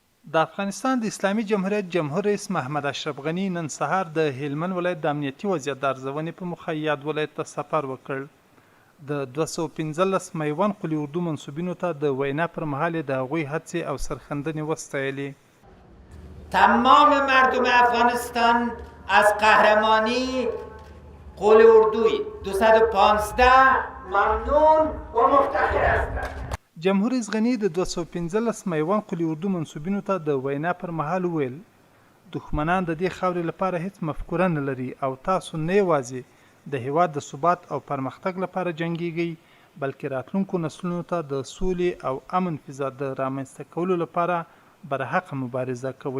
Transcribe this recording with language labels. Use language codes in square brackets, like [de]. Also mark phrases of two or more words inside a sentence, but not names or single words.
[ps] د افغانستان د اسلامي جمهوریت جمهور رئیس محمد اشرف غني نن سهار د هلمند ولایت د امنیتي وضعیت د ارزونې په موخه یاد ولایت ته سفر وکړ. د 215 میوند قلي اردو منصوبینو ته د وینا پر مهال د هغوی هڅې او سرښندنې وستایلې. [fa] تمام مردم افغانستان از قهرمانی قول اردوی 215 ممنون و مفتخر هستند. [ps] جمهور رئیس غني د 215 میوند قلي اردو منصوبینو ته د وینا پر مهال وویل دښمنان د دې خاورې لپاره هیڅ مفکوره نه لري او تاسو نه یوازې د هیواد د ثبات او پرمختګ لپاره جنګیږئ بلکې راتلونکو نسلونو ته د سولې او امن فضا د رامنځته کولو لپاره برحقه مبارزه کوئ.